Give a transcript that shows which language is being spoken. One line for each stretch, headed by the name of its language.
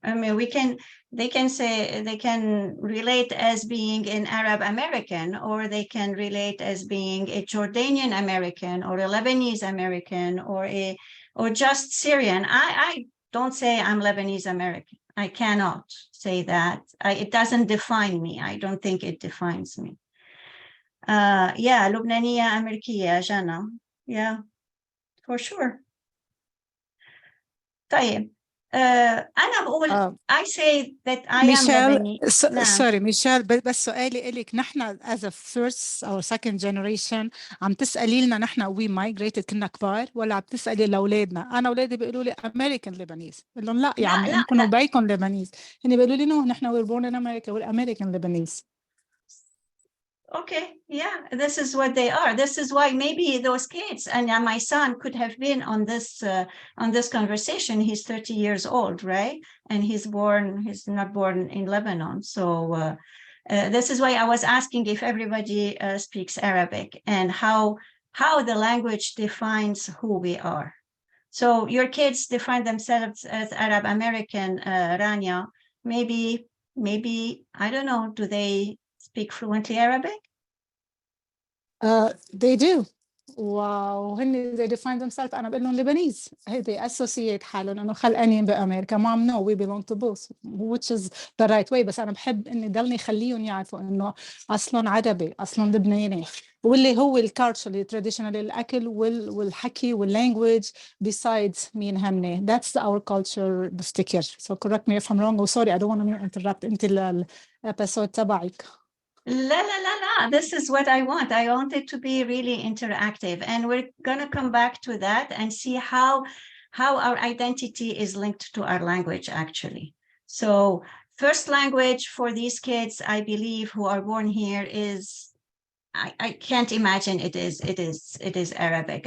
English: I mean, they can say, they can relate as being an Arab American, or they can relate as being a Jordanian American, or a Lebanese American, or just Syrian. I don't say I'm Lebanese American. I cannot say that. It doesn't define me. I don't think it defines me.
Arabic: Yeah, لبنانية أمريكية جانا.
English: Yeah, for sure.
Arabic: طيب أنا بقول
English: I say that I am Lebanese.
Arabic: نعم. سوري ميشيل، بس سؤالي إليك، نحن
English: as a first
Arabic: أو
English: second generation
Arabic: عم تسألي لنا نحن
English: we migrated
Arabic: كنا كبار، ولا عم تسألي لأولادنا؟ أنا أولادي بيقولوا لي
English: American Lebanese،
Arabic: بقول لهم لا يا عمي أنكم وبيكم Lebanese، هني بيقولوا لي
English: no
Arabic: نحن
English: we're born in America we're American Lebanese. Okay, yeah, this is what they are. This is why maybe those kids and my son could have been on this conversation. He's 30 years old, right? And he's not born in Lebanon. So this is why I was asking if everybody speaks Arabic and how the language defines who we are. So your kids define themselves as Arab American, Rania. Maybe, I don't know, do they speak fluently Arabic? They do.
Arabic: وهن
English: they define themselves
Arabic: أنا بقول لهم Lebanese.
English: They associate
Arabic: حالهم إنه خلقانين بأمريكا.
English: Mom, no, we belong to both, which is the right way.
Arabic: بس أنا بحب إني ضلني خليهم يعرفوا إنه أصلهم عربي، أصلهم لبناني، واللي هو ال
English: culturally traditional
Arabic: الأكل والحكي والlanguage besides مين هن.
English: That's our culture
Arabic: بفتكر.
English: So correct me if I'm wrong. Oh, sorry, I don't want to interrupt.
Arabic: أنت الepisode تبعك.
English: La. This is what I want. I want it to be really interactive. And we're going to come back to that and see how our identity is linked to our language, actually. So first language for these kids, I believe, who are born here is, I can't imagine it is Arabic.